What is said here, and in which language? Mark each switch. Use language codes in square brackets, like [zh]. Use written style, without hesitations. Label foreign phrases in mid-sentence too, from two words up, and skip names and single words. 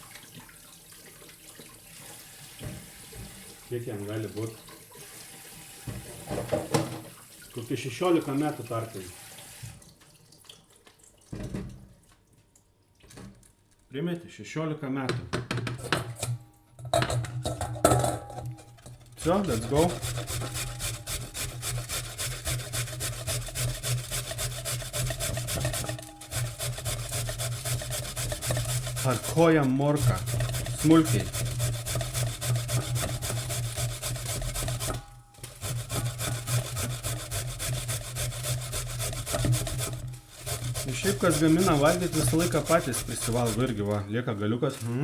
[lt] Kiek jam gali būti? Kokie 16 metų tarpai. Primeti, 16 metų. [en] So, let's go. [lt] Harkojam morką. Smulkiai. Šiaip kas gamina valgyti visą laiką patys prisivalgo irgi, va, lieka galiukas.